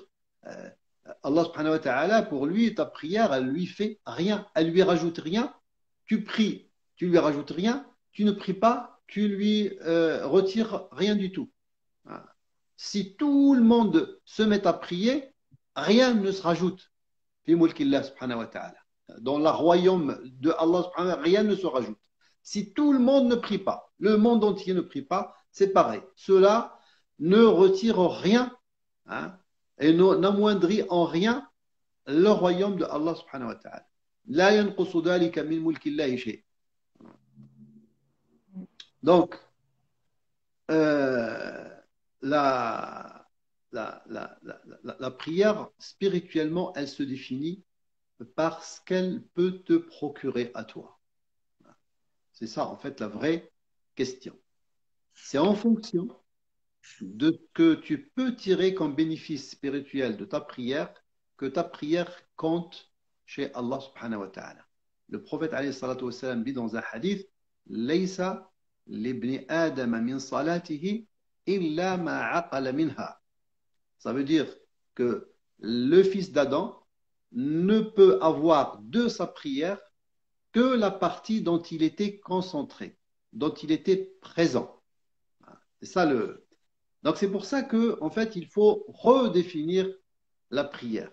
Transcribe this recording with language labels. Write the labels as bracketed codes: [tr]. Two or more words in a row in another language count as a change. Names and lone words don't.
[ar] الله سبحانه وتعالى, [fr] pour lui, ta prière, elle lui fait rien. Elle lui rajoute rien. Tu pries, tu lui rajoutes rien. Tu ne pries pas, tu lui retires rien du tout. Si tout le monde se met à prier, rien ne se rajoute. [ar] في ملك الله سبحانه وتعالى. [fr] Dans le royaume de [ar] الله سبحانه وتعالى, [fr] rien ne se rajoute. Si tout le monde ne prie pas, le monde entier ne prie pas, c'est pareil. Ceux-là, ne retire rien, hein, et n'amoindrit en rien le royaume de [ar] الله سبحانه وتعالى. لا ينقص ذلك من ملك الله شيء. [fr] Donc, euh, la, la prière, spirituellement, elle se définit par ce qu'elle peut te procurer à toi. C'est ça, en fait, la vraie question. C'est en fonction de ce que tu peux tirer comme bénéfice spirituel de ta prière que ta prière compte chez [ar] الله سبحانه وتعالى. [fr] Le prophète [ar] عليه الصلاة والسلام [fr] dit dans un hadith [ar] ليس لابن آدم من صلاته إلا ما عقل منها. [fr] Ça veut dire que le fils d'Adam ne peut avoir de sa prière que la partie dont il était concentré, dont il était présent. C'est ça le. Donc c'est pour ça que en fait il faut redéfinir la prière.